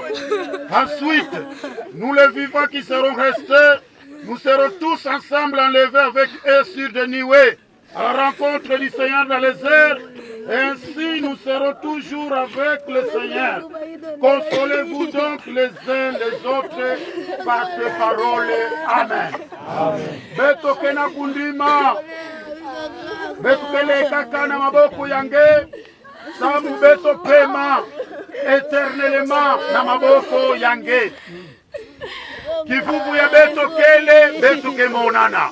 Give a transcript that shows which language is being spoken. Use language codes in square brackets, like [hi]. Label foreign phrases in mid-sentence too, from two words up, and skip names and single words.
[fr] Ensuite, nous les vivants qui serons restés, nous serons tous ensemble enlevés avec eux sur des nuées, à la rencontre du Seigneur dans les airs, et ainsi nous serons toujours avec le Seigneur. Consolez-vous donc les uns les autres par ces paroles. Amen. [ktu] Beto kena kundima, beto keleka kana maboko yange, sabu beto pema éternellement na maboko yange. Kivuvu ya beto kele, beto kemonana.